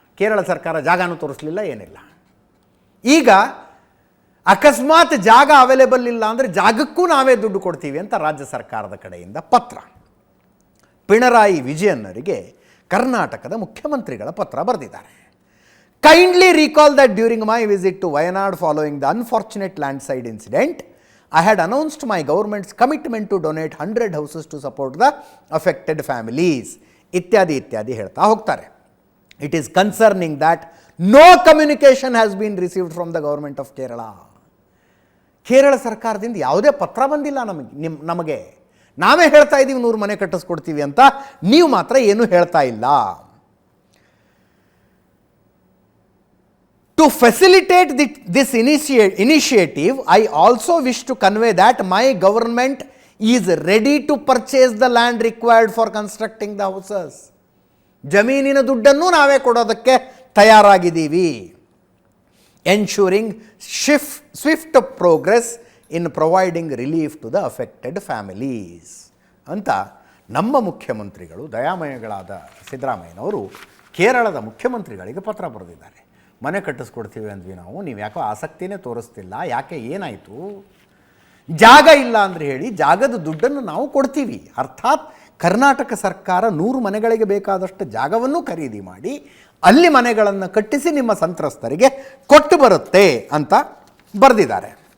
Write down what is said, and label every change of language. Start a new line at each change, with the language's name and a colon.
Kannada: ಕೇರಳ ಸರ್ಕಾರ ಜಾಗನೂ ತೋರಿಸಲಿಲ್ಲ, ಏನಿಲ್ಲ. ಈಗ ಅಕಸ್ಮಾತ್ ಜಾಗ ಅವೈಲೇಬಲ್ ಇಲ್ಲ ಅಂದರೆ ಜಾಗಕ್ಕೂ ನಾವೇ ದುಡ್ಡು ಕೊಡ್ತೀವಿ ಅಂತ ರಾಜ್ಯ ಸರ್ಕಾರದ ಕಡೆಯಿಂದ ಪತ್ರ. ಪಿಣರಾಯಿ ವಿಜಯನ್ನರಿಗೆ ಕರ್ನಾಟಕದ ಮುಖ್ಯಮಂತ್ರಿಗಳ ಪತ್ರ ಬರೆದಿದ್ದಾರೆ.
English: Kindly recall that during my visit to Wayanad following the unfortunate landslide incident, I had announced my government's commitment to donate 100 houses to support the affected families.
Kannada: ಇತ್ಯಾದಿ ಇತ್ಯಾದಿ ಹೇಳ್ತಾ ಹೋಗ್ತಾರೆ.
English: It is concerning that no communication has been received from the government of Kerala.
Kannada: Kerala ಸರ್ಕಾರದಿಂದ ಯಾವುದೇ ಪತ್ರ ಬಂದಿಲ್ಲ ನಮಗೆ. ನಾವೇ ಹೇಳ್ತಾ ಇದ್ದೀವಿ 100 ಮನೆ ಕಟ್ಟಿಸ್ಕೊಡ್ತೀವಿ ಅಂತ, ನೀವು ಮಾತ್ರ ಏನೂ ಹೇಳ್ತಾ ಇಲ್ಲ.
English: To facilitate this initiative, I also wish to convey that my government is ready to purchase the land required for constructing the houses.
Kannada: ಜಮೀನಿನ ದುಡ್ಡನ್ನು ನಾವೇ ಕೊಡೋದಕ್ಕೆ ತಯಾರಾಗಿದ್ದೀವಿ.
English: Ensuring swift progress in providing relief to the affected families.
Kannada: ಅಂತ ನಮ್ಮ ಮುಖ್ಯಮಂತ್ರಿಗಳು, ದಯಾಮಯಗಳಾದ ಸಿದ್ದರಾಮಯ್ಯನವರು ಕೇರಳದ ಮುಖ್ಯಮಂತ್ರಿಗಳಿಗೆ ಪತ್ರ ಬರೆದಿದ್ದಾರೆ. ಮನೆ ಕಟ್ಟಿಸ್ಕೊಡ್ತೀವಿ ಅಂದ್ವಿ ನಾವು, ನೀವು ಯಾಕೋ ಆಸಕ್ತಿನೇ ತೋರಿಸ್ತಿಲ್ಲ, ಯಾಕೆ, ಏನಾಯಿತು? ಜಾಗ ಇಲ್ಲ ಅಂದರೆ ಹೇಳಿ, ಜಾಗದ ದುಡ್ಡನ್ನು ನಾವು ಕೊಡ್ತೀವಿ. ಅರ್ಥಾತ್ ಕರ್ನಾಟಕ ಸರ್ಕಾರ 100 ಮನೆಗಳಿಗೆ ಬೇಕಾದಷ್ಟು ಜಾಗವನ್ನು ಖರೀದಿ ಮಾಡಿ ಅಲ್ಲಿ ಮನೆಗಳನ್ನು ಕಟ್ಟಿಸಿ ನಿಮ್ಮ ಸಂತ್ರಸ್ತರಿಗೆ ಕೊಟ್ಟು ಬರುತ್ತೆ ಅಂತ ಬರೆದಿದ್ದಾರೆ.